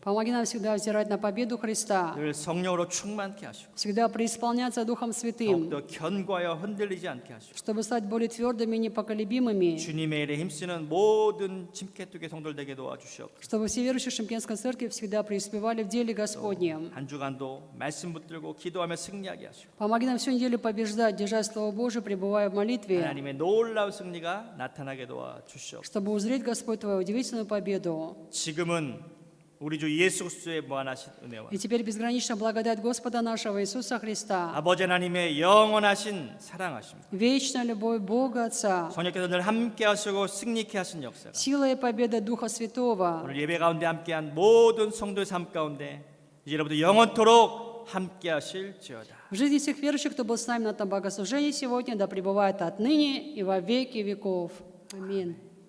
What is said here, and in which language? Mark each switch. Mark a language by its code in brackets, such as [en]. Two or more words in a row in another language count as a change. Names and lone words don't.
[ru] Помоги нам всегда взирать на победу Христа, [ko] 늘 성령으로 충만케 하시고 [ru] всегда преисполняться Духом Святым, [ko] 더욱더 견고하여 흔들리지 않게 하시고 [ru] чтобы стать более твердыми и непоколебимыми, [ko] 주님의 일에 힘쓰는 모든 침캐투의 성도들 되게 도와주시옵소서. [ru] чтобы все верующие в Шымкентской церкви всегда преуспевали в деле Господнем. [ko] 한 주간도 말씀 붙들고 기도하며 승리하게 하시고 [ru] Помоги нам всю неделю побеждать, держать Слово Божие, пребывая в молитве, [ko] 하나님의 놀라운 승리가 나타나게 도와주시옵소서. [ru] чтобы узреть, Господь, Твою удивительную победу. [ko] 지금은 우리 주 예수 그리스도의 무한하신 은혜와 [ru] И теперь безграничная благодать Господа нашего Иисуса Христа, [ko] 아버지 하나님의 영원하신 사랑하심, [ru] вечная любовь Бога Отца, [ko] 성령께서 늘 함께하시고 승리케 하신 역사가 [ru] сила и победа Духа Святого [ko] 오늘 예배 가운데 함께한 모든 성도의 삶 가운데 이제 여러분들 영원토록 함께하실지어다. [ru] в жизни всех верующих, кто был с нами на этом богослужении сегодня, да пребывает отныне и во веки веков. Аминь.